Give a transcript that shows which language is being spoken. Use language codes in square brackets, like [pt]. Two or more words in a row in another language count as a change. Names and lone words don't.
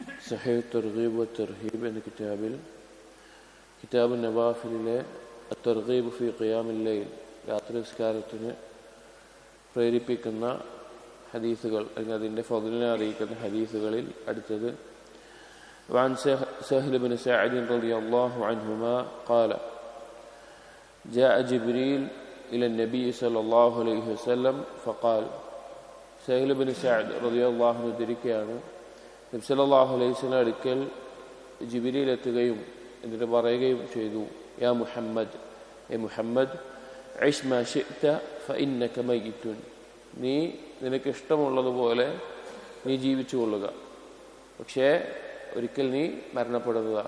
[ml] സഹീഹ് തർഗീബ് വ തർഹീബ് എന്ന കിതാബ് നവാഫിലിലെ തർഗീബ് ഫി ഖിയാമിൽ ലൈൽ, രാത്രി നിസ്കാരത്തിന് പ്രേരിപ്പിക്കുന്ന ഹദീസുകൾ അല്ലെങ്കിൽ അതിൻ്റെ ഫദ്ലിനെ അറിയിക്കുന്ന ഹദീസുകളിൽ അടുത്തത് [ar] وعن سهل بن سعد رضي الله عنهما قال جاء جبريل إلى النبي صلى الله عليه وسلم فقال سهل بن سعد رضي الله عنه [ml] ذكرയാണ് നബി [ar] صلى الله عليه وسلم [ml] അടുക്കൽ ജിബ്രീൽ എത്തുകയും എന്നിട്ട് പറയുകയും ചെയ്തു, [ar] يا محمد, [ml] ഏ മുഹമ്മദ്, [ar] عش ما شئت فإنك ميت, [ml] നീ നിനക്ക് ഇഷ്ടമുള്ളതുപോലെ നീ ജീവിച്ചു കൊള്ളുക, പക്ഷേ ഒരിക്കൽ നീ മരണപ്പെടുന്നതാണ്.